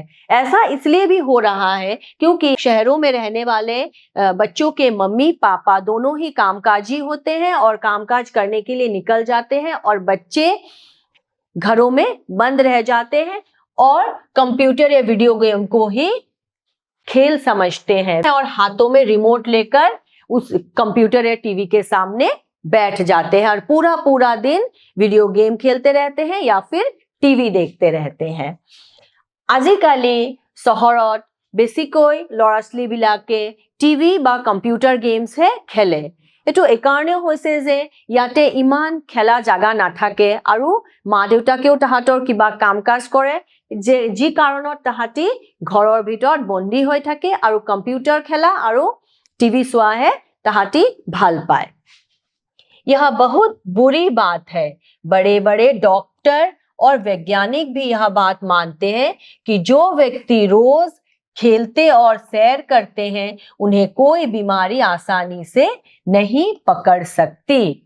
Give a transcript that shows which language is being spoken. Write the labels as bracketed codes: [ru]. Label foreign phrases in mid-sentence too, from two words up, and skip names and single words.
[hi] ऐसा इसलिए भी हो रहा है क्योंकि शहरों में रहने वाले बच्चों के मम्मी पापा दोनों ही कामकाजी होते हैं और कामकाज करने के लिए निकल जाते हैं और बच्चे घरों में बंद रह जाते हैं और कंप्यूटर या वीडियो गेम को ही खेल समझते हैं और हाथों में रिमोट लेकर उस कंप्यूटर या टीवी के सामने बैठ जाते हैं और पूरा पूरा दिन वीडियो गेम खेलते रहते हैं या फिर टीवी देखते रहते हैं। [as] আজিকালি চহৰত বেছিকৈ ল'ৰা ছোৱালীবিলাকে টিভি বা কম্পিউটাৰ গেমছহে খেলে। এইটো এইকাৰণেও হৈছে যে ইয়াতে ইমান খেলা জাগা নাথাকে আৰু মা দেউতাকেও তাহাঁতৰ কিবা কাম কাজ কৰে যে যি কাৰণত তাহাঁতি ঘৰৰ ভিতৰত বন্দী হৈ থাকে আৰু কম্পিউটাৰ খেলা আৰু টিভি চোৱাহে তাহাঁতি ভাল পায়। [hi] यह बहुत बुरी बात है। बड़े बड़े डॉक्टर और वैज्ञानिक भी यह बात मानते हैं कि जो व्यक्ति रोज खेलते और सैर करते हैं उन्हें कोई बीमारी आसानी से नहीं पकड़ सकती।